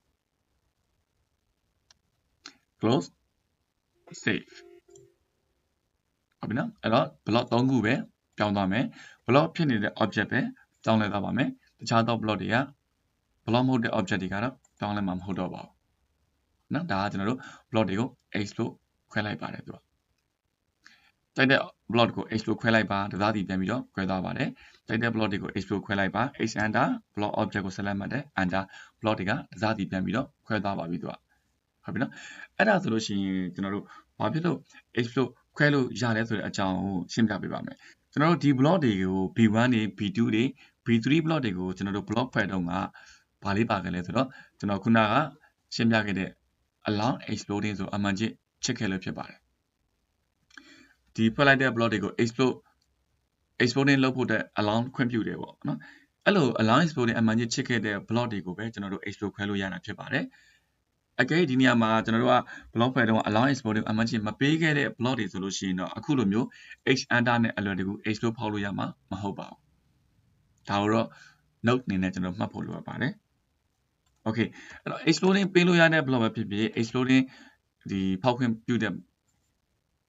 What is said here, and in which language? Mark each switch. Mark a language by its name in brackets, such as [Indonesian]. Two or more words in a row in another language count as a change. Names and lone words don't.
[English] close save [Burmese] ဟုတ်ပြီနော်အဲ့တော့ block 3ခုပဲပြောင်းသွားမယ် block ဖြစ်နေတဲ့ object ပဲပြောင်းလဲသွားပါမယ်တခြားသော block တွေက block မဟုတ်တဲ့ object တွေကတော့ပြောင်းလဲမှာမဟုတ်တော့ပါဘူးနော်ဒါကကျွန်တော်တို့ block တွေကို explode ခွဲလိုက်ပါတယ်သူကတိုက်တဲ့ block ကို explode ခွဲလိုက်ပါတစားစီပြန် ပြီးတော့ခွဲသွားပါတယ်တိုက်တဲ့ block တွေကို explode ခွဲလိုက်ပါ [English] x under block object [Burmese] ကို select မှတ်တယ် [English] under block [Burmese] တွေကတစားစီပြန်ပြီးတော့ခွဲသွားပါပြီသူကဟုတ်ပြီနော်အဲ့ဒါဆိုလို့ရှိရင်ကျွန်တော်တို့ဘာဖြစ်လို့ explode ခွဲ လို့ရတယ်ဆိုတဲ့အကြောင်းကိုရှင်းပြပေးပါမယ်ကျွန်တော်တို့ဒီ block တွေကို b1 တွေ b2 တွေ b3 block တွေကိုကျွန်တော်တို့ block ဖွဲ့တုန်းကဘာလေးပါခဲ့လဲဆိုတော့ကျွန် တော်ခုနကရှင်းပြခဲ့တဲ့ [English] allow exploding [Burmese] ဆိုအမှန်ချစ်ချစ်ခဲ့လို့ဖြစ်ပါတယ်ဒီဖွဲ့လိုက်တဲ့ block တွေကို exploding လုပ်ဖို့တဲ့ allow ခွင့်ပြုတယ်ပေါ့နော်အဲ့လို [English] allow exploding [Burmese] အမှန်ချစ်ချစ်ခဲ့တဲ့ block တွေကိုပဲကျွန်တော်တို့ explode ခွဲလို့ရတာဖြစ်ပါတယ်အကယ်ဒီနေရာမှာကျွန်တော်တို့က block ဖွဲ့တုန်းက [English] allow exploding [Burmese] အမှန်ချစ်မပေးခဲ့တဲ့ block တွေဆိုလို့ရှိရင်တော့အခုလိုမျိုး [English] x under [Burmese] နဲ့အလွယ်တကူ explode ဖောက်လို့ရမှာမဟုတ်ပါဘူးဒါတော့ note အနေနဲ့ကျွန်တော်မှတ်ဖို့လိုပါတယ် okay အဲ့တော့ exploding ပေးလို့ရတဲ့ block ပဲဖြစ်ဖြစ် exploding ဒီဖောက်ခွင့်ပြုတဲ့